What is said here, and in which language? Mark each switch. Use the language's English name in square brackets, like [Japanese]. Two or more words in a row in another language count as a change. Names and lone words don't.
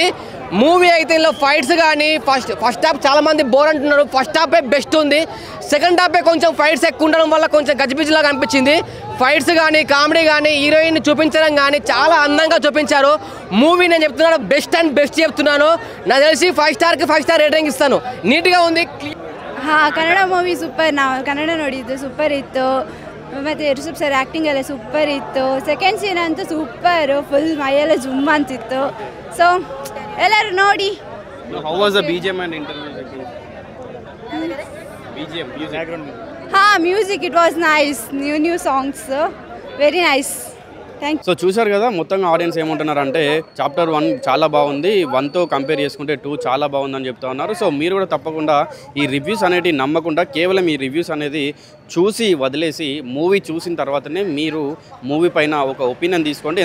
[Telugu] మూవీ అయితే ఇందులో ఫైట్స్ కానీ [English] first half [Telugu] చాలామంది బోర్ అంటున్నారు. [English] first half best [Telugu] ఉంది. [English] second half [Telugu] కొంచెం ఫైట్స్ ఎక్కువ ఉండడం వల్ల కొంచెం గజిబిజిలాగా అనిపించింది. ఫైట్స్ కానీ కామెడీ కానీ హీరోయిన్ చూపించడం కానీ చాలా అందంగా చూపించారు. మూవీ నేను చెప్తున్నాను బెస్ట్ చెప్తున్నాను. నాకు తెలిసి 5 స్టార్కి 5 [English] star rating [Telugu] ಇಸ್ತಾನು. ನೀಟ್గా ఉంది. [Kannada] ಕನ್ನಡ [English] movie super. [Kannada] ನಾವು ಕನ್ನಡ ನೋಡಿದ್ದು ಸೂಪರ್ ಇತ್ತು. ಮತ್ತು ರಿಷಬ್ [English] sir acting [Kannada] ಎಲ್ಲ ಸೂಪರ್ ಇತ್ತು. [English] second scene [Kannada] ಅಂತೂ ಸೂಪರು, ಫುಲ್ ಮೈಯೆಲ್ಲ ಜುಮ್ ಅಂತಿತ್ತು. ಸೊ ಎಲ್ಲರೂ ನೋಡಿ. [English] How was the BGM and interview? BGM, music. music it was nice. New songs very nice. [Telugu] సో చూశారు కదా మొత్తంగా ఆడియన్స్ ఏమంటున్నారంటే చాప్టర్ 1 చాలా బాగుంది, 1తో కంపేర్ చేసుకుంటే 2 చాలా బాగుందని చెప్తా ఉన్నారు. సో మీరు కూడా తప్పకుండా ఈ రివ్యూస్ అనేవి నమ్మకుండా కేవలం ఈ రివ్యూస్ అనేది చూసి వదిలేసి మూవీ చూసిన తర్వాతనే మీరు మూవీ పైన ఒక ఒపీనియన్ తీసుకోండి.